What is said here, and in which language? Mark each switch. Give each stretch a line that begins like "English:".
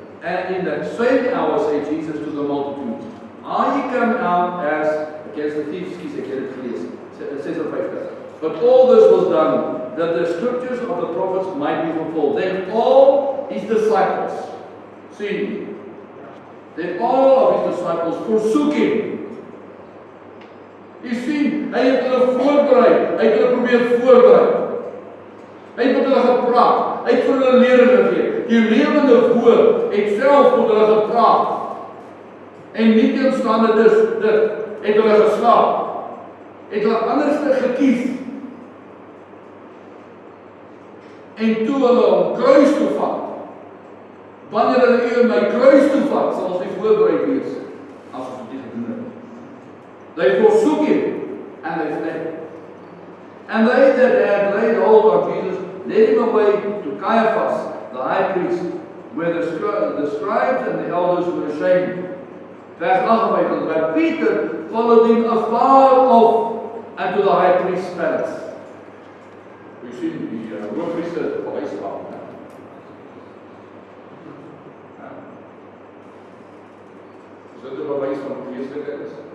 English: And in that same hour said Jesus to the multitude, are ye come out as against the thieves?
Afrikaans: Ek het dit gelees.
English: 56. But all this was done, that the scriptures of the prophets might be fulfilled. Then all his disciples, then all of his disciples forsook him.
Afrikaans: Jy sien, hy het hulle voorberei, hy het hulle probeer voorberei. Hy het met hulle gepraat, hy het vir hulle lering gegee. Die lewende woord het self met hulle gepraat. En nie teenstaande dit, het hulle geslaap. Het hulle anders gekies. En toe hulle om kruis toe vat, wanneer hulle u in my kruis toe vat, sal ons nie voorbereid wees, as ons dit gedoen het.
English: They forsook him, and they fled. And they that had laid hold on Jesus, led him away to Caiaphas, the high priest, where the scribes and the elders were ashamed.
Afrikaans: Vers 58,
English: but Peter followed him afar off unto the high priest's palace.
Afrikaans: U sien, die hoofpriester het verwys gehad. Is dit 'n bewys van geestelike is?